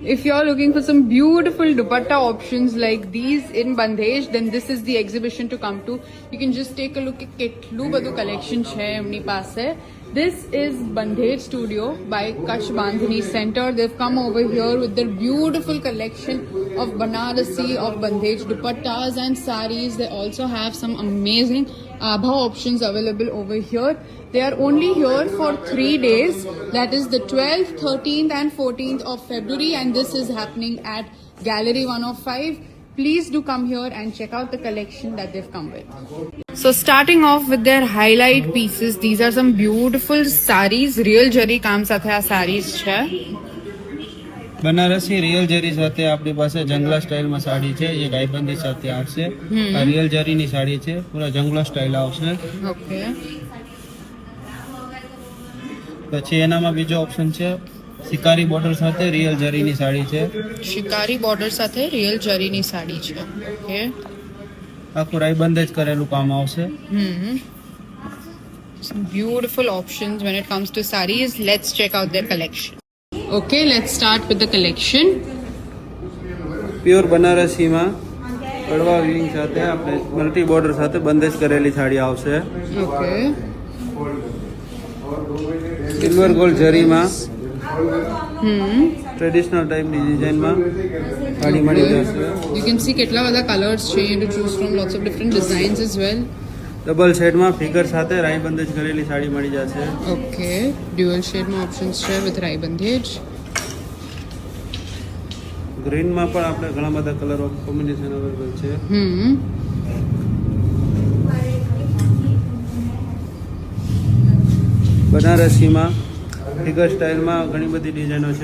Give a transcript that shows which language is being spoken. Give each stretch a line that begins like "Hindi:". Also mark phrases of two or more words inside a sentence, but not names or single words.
English: If you're looking for some beautiful dupatta options like these in Bandhej, then this is the exhibition to come to. You can just take a look at
Gujarati: કેટલું બધું
English: collection
Gujarati: છે એમની પાસે.
English: This is Bandhej Studio by Kutch Bandhani Center. They've come over here with their beautiful collection of Banarasi, of Bandhej dupattas and saris. They also have some amazing abha options available over here. They are only here for 3 days. That is the 12th, 13th and 14th of February, and this is happening at Gallery 105. Please do come here and check out the collection that they've come with. So starting off with their highlight pieces, these are some beautiful saris.
Gujarati: Real જરી કામ સાથે આ saris છે. બનારસી રિયલ જરી સાથે આપણી પાસે જંગલા સ્ટાઇલમાં સાડી છે. એ ગાયબંધી સાથે આવશે. આ રિયલ જરીની સાડી છે, પૂરા જંગલા સ્ટાઇલ આવશે. ઓકે. પછી એનામાં બીજો ઓપ્શન છે શિકારી બોર્ડર સાથે રિયલ જરીની સાડી છે. શિકારી બોર્ડર સાથે રિયલ જરીની સાડી છે. ઓકે. આખું રાઈબંધ જ કરેલું કામ આવશે.
English: Some beautiful options when it comes to sarees. Let's check out their collection. Okay, let's start with the collection.
Gujarati: પ્યોર બનારસીમાં કડવા વિંગ સાથે આપણે
English: multi border
Gujarati: સાથે બંધેજ કરેલી સાડી આવશે.
English: Okay. silver gold
Gujarati: જરીમાં ટ્રેડિશનલ ટાઈપની ડિઝાઇનમાં સાડી મળી જશે.
English: You can see
Gujarati: કેટલા બધા
English: કલર્સ છે to choose from, lots of different designs as well.
Gujarati: ડબલ શેડમાં ફિગર સાથે રાઈ બંધેજ કરેલી સાડી મળી જશે. ઓકે. ડ્યુઅલ શેડમાં ઓપ્શન્સ છે વિથ રાઈ બંધેજ. ગ્રીનમાં પણ આપણે ઘણા બધા
English: colour of combination available
Gujarati: છે. બનારસીમાં ફિગર સ્ટાઇલમાં ઘણી બધી ડિઝાઇનો છે.